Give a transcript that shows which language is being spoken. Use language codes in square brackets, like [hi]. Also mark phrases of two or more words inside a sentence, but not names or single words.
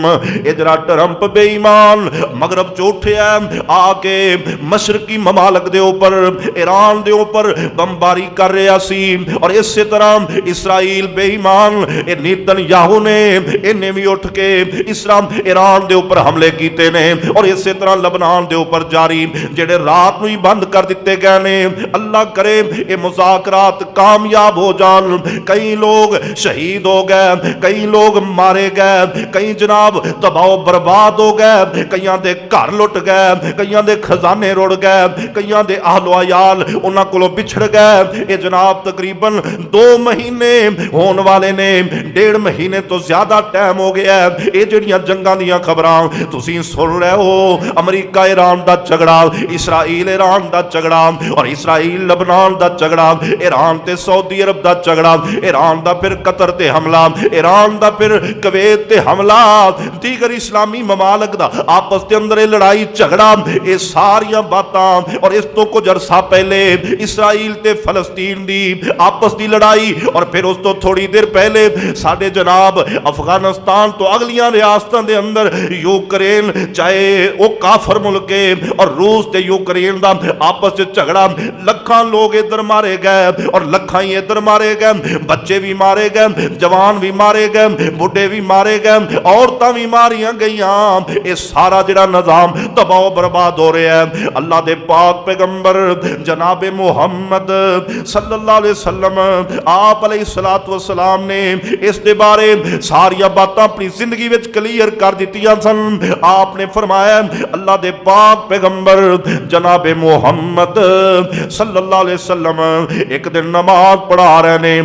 [pa] ادھر ٹرمپ بے ایمان مغرب چوٹھے ہیں آ کے مشرقی ممالک دے اوپر ایران دے اوپر بمباری کر رہا سی، اور اسی طرح اسرائیل بے ایمان نیتن یاہو نے انہیں بھی اٹھ کے ایران دے اوپر حملے کیتے نے، اور اسی طرح لبنان دے اوپر جاری جڑے رات نو ہی بند کر دیتے گئے نے. اللہ کرے یہ مذاکرات کامیاب ہو جان. کئی لوگ شہید ہو گئے، کئی لوگ مارے گئے، کئی جناب تباہ و برباد ہو گئے، کئیاں دے گھر لٹ گئے، کئیاں دے خزانے رڑ گئے، کئیاں دے اہل و عیال انہاں کولوں بچھڑ گئے. یہ جناب تقریباً 2 مہینے ہون والے نے، 1.5 مہینے تو زیادہ ٹائم ہو گیا ہے. یہ جڑیاں جنگاں دیاں خبراں تسی سن رہے ہو، امریکہ ایران دا جھگڑا، اسرائیل ایران دا جھگڑا، اور اسرائیل لبنان دا جھگڑا، ایران تے سعودی عرب دا جھگڑا، ایران دا پھر قطر تے حملہ، ایران دا پھر کویت تے حملہ، دیگر اسلامی ممالک دا آپس دے اندر لڑائی جھگڑا. یہ ساریاں باتاں، اور اس تو کچھ عرصہ پہلے اسرائیل تے فلسطین دی آپس دی لڑائی، اور پھر اس تو تھوڑی دیر پہلے ساڈے جناب افغانستان تو اگلیاں ریاستاں دے اندر یوکرین، چاہے وہ کافر ملک ہے، اور روس تے یوکرین دا آپس وچ جھگڑا. لکھاں لوگ ادھر مارے گئے اور لکھاں ہی ادھر مارے گئے، بچے بھی مارے گئے، جوان بھی مارے گئے، بڈھے بھی مارے گئے، عورتاں بھی ماریاں گئیاں. یہ سارا جڑا نظام تباہ و برباد ہو رہا ہے. اللہ دے پاک پیغمبر جناب محمد [ar] صلی اللہ علیہ وسلم [pa] آپ [ar] علیہ الصلوۃ والسلام [pa] نے اس دے بارے ساریاں باتاں اپنی زندگی وچ کلیئر کر دتیاں سن. آپ نے فرمایا اللہ دے پاک پیغمبر جناب محمد [ar] صلی اللہ علیہ وسلم [pa] ایک دن نماز پڑھا رہے نے.